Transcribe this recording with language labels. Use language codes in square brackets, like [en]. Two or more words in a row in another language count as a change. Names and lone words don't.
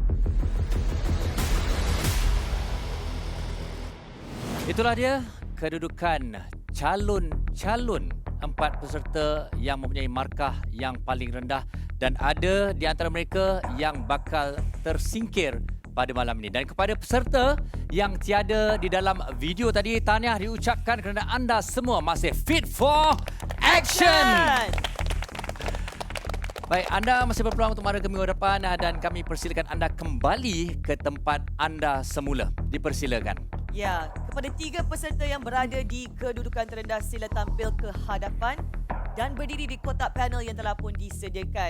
[ms] Itulah dia kedudukan calon-calon 4 peserta yang mempunyai markah yang paling rendah dan ada di antara mereka yang bakal tersingkir pada malam ini. Dan kepada peserta yang tiada di dalam video tadi, tahniah diucapkan kerana anda semua masih [en] fit for action. [ms] Baik, anda masih berpeluang untuk mara ke minggu depan dan kami persilakan anda kembali ke tempat anda semula. Dipersilakan. Ya, kepada 3 peserta yang berada di kedudukan terendah, sila tampil ke hadapan dan berdiri di kotak panel yang telah pun disediakan.